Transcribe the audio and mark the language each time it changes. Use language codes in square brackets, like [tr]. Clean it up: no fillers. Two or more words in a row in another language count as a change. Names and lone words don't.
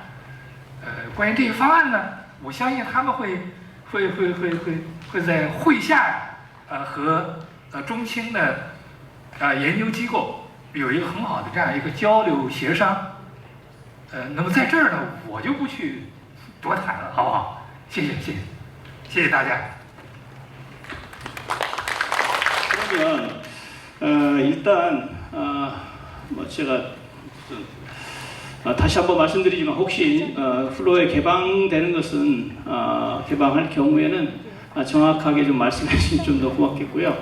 [zh] 关于这个方案呢，我相信他们会在会下和中清的研究机构有一个很好的这样一个交流协商。那么在这儿呢，我就不去多谈了，好不好？谢谢大家。 [ko] 그러면 일단 뭐 제가 다시 한번 말씀드리지만 혹시 플로에 개방되는 것은 개방할 경우에는 정확하게 좀 말씀해 주시면 좀 더 고맙겠고요.